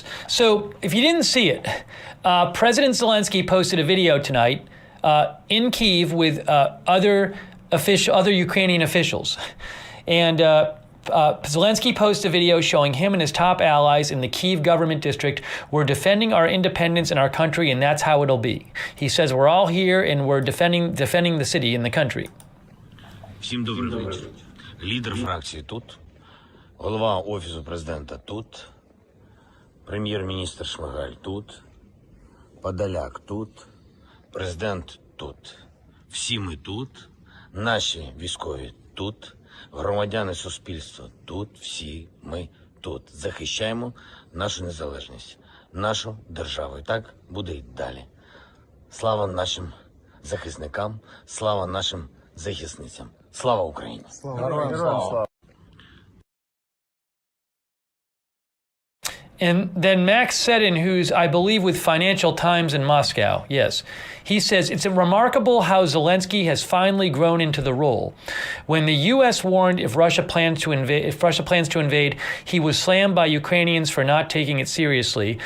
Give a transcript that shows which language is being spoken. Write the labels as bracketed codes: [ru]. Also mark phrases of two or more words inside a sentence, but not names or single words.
[en] So if you didn't see it, President Zelensky posted a video tonight in Kyiv with other Ukrainian officials. And Zelensky posted a video showing him and his top allies in the Kyiv government district. We're defending our independence in our country, and that's how it'll be. He says we're all here and we're defending the city and the country. [uk] Всім добрий вечір. Лідер фракції тут. Голова Офісу президента тут, прем'єр-міністр Шмигаль тут, Подоляк тут, президент тут. Всі ми тут, наші військові тут, громадяни суспільства тут, всі ми тут. Захищаємо нашу незалежність, нашу державу. І так буде й далі. Слава нашим захисникам, слава нашим захисницям. Слава Україні! Слава! [en] And then Max Seddon, who's, I believe, with Financial Times in Moscow, yes, he says, it's remarkable how Zelensky has finally grown into the role. When the U.S. warned if Russia plans to invade, he was slammed by Ukrainians for not taking it seriously.